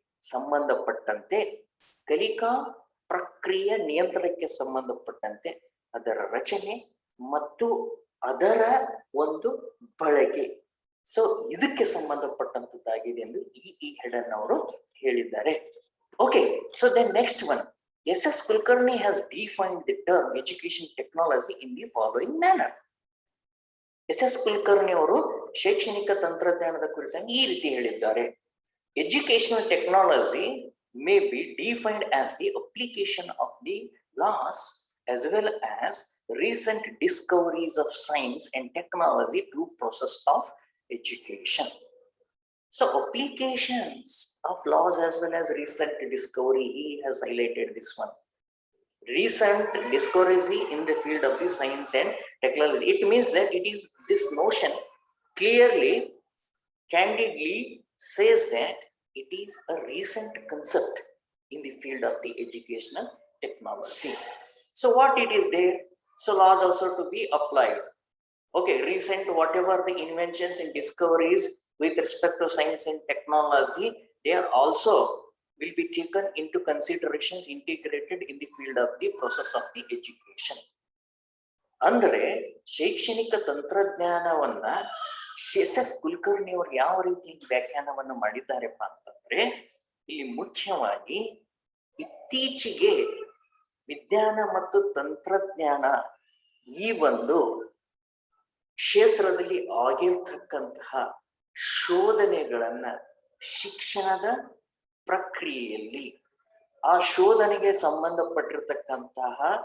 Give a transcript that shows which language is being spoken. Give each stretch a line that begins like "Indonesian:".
Kannada: ಸಂಬಂಧಪಟ್ಟಂತೆ ಕಲಿಕಾ ಪ್ರಕ್ರಿಯೆ ನಿಯಂತ್ರಣಕ್ಕೆ ಸಂಬಂಧಪಟ್ಟಂತೆ ಅದರ ರಚನೆ ಮತ್ತು ಅದರ ಒಂದು ಬಳಕೆ, ಸೊ ಇದಕ್ಕೆ ಸಂಬಂಧಪಟ್ಟಂತದ್ದಾಗಿದೆ ಎಂದು E.E. Haddon ಅವರು ಹೇಳಿದ್ದಾರೆ. Okay,
English: so then next one,
Kannada: S.S.
English: Kulkarni has defined the term education technology in the following manner. S.S.
Kannada: Kulkarni ಅವರು ಶೈಕ್ಷಣಿಕ ತಂತ್ರಜ್ಞಾನದ ಕುರಿತಾಗಿ ಈ ರೀತಿ ಹೇಳಿದ್ದಾರೆ.
English: Educational technology may be defined as the application of the laws as well as recent discoveries of science and technology to process of education. So applications of laws as well as recent discovery, he has highlighted this one. Recent discovery in the field of the science and technology. It means that it is this notion clearly, candidly says that it is a recent concept in the field of the educational technology. So what it is there? So laws also to be applied. Okay, recent whatever the inventions and discoveries with respect to science and technology, they are also will be taken into considerations integrated in the field of the process of the education.
Kannada: ಅಂದರೆ ಶೈಕ್ಷಣಿಕ ತಂತ್ರಜ್ಞಾನವನ್ನ S.S. Kulkarni ಅವರು ಯಾವ ರೀತಿ ವ್ಯಾಖ್ಯಾನವನ್ನು ಮಾಡಿದ್ದಾರೆಪ್ಪ ಅಂತಂದ್ರೆ, ಇಲ್ಲಿ ಮುಖ್ಯವಾಗಿ ಇತ್ತೀಚೆಗೆ ವಿಜ್ಞಾನ ಮತ್ತು ತಂತ್ರಜ್ಞಾನ ಈ ಒಂದು ಕ್ಷೇತ್ರದಲ್ಲಿ ಆಗಿರ್ತಕ್ಕಂತಹ ಶೋಧನೆಗಳನ್ನ ಶಿಕ್ಷಣದ ಪ್ರಕ್ರಿಯೆಯಲ್ಲಿ ಆ ಶೋಧನೆಗೆ ಸಂಬಂಧಪಟ್ಟಿರ್ತಕ್ಕಂತಹ